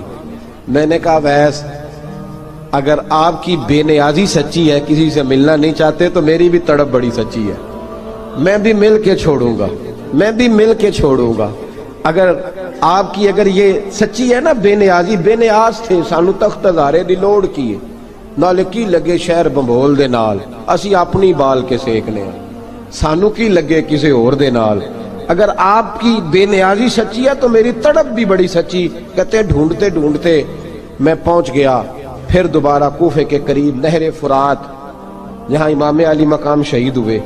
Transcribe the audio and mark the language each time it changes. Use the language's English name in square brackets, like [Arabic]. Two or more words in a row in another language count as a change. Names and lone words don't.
[Urdu] میں نے کہا ویس اگر آپ کی بے نیازی سچی ہے، کسی سے ملنا نہیں چاہتے، تو میری بھی تڑپ بڑی سچی ہے، میں بھی مل کے چھوڑوں گا، میں بھی مل کے چھوڑوں گا. اگر آپ کی اگر یہ سچی ہے نا بے نیازی، بے نیاز [Punjabi] تھے سانو تخت ہزارے دی لوڑ کی نال کی لگے شہر بمبول دے نال، اسی اپنی بال کے سیکنے سانو کی لگے کسی اور دے نال. [Urdu] اگر آپ کی بے نیازی سچی ہے تو میری تڑپ بھی بڑی سچی. کہتے ڈھونڈتے ڈھونڈتے میں پہنچ گیا پھر دوبارہ کوفے کے قریب نہر فرات جہاں امام علی مقام شہید ہوئے.